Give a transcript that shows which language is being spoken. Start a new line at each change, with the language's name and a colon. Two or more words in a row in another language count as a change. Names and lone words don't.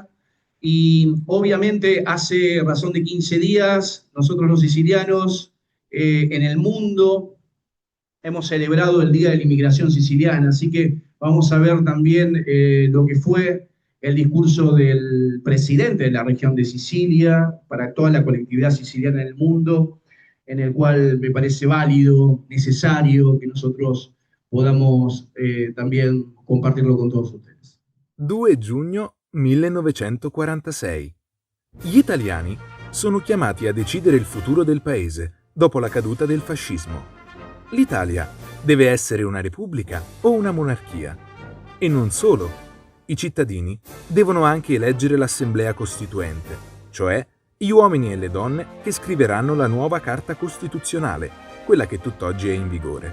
Spanish: Y obviamente hace razón de 15 días, nosotros los sicilianos en el mundo hemos celebrado el Día de la Inmigración Siciliana, así que vamos a ver también lo que fue el discurso del presidente de la región de Sicilia para toda la colectividad siciliana en el mundo, en el cual me parece válido, necesario que nosotros podamos también compartirlo con todos ustedes.
Italian: 2 giugno 1946. Gli italiani sono chiamati a decidere il futuro del paese dopo la caduta del fascismo. L'Italia deve essere una repubblica o una monarchia. E non solo. I cittadini devono anche eleggere l'Assemblea Costituente, cioè gli uomini e le donne che scriveranno la nuova Carta Costituzionale, quella che tutt'oggi è in vigore.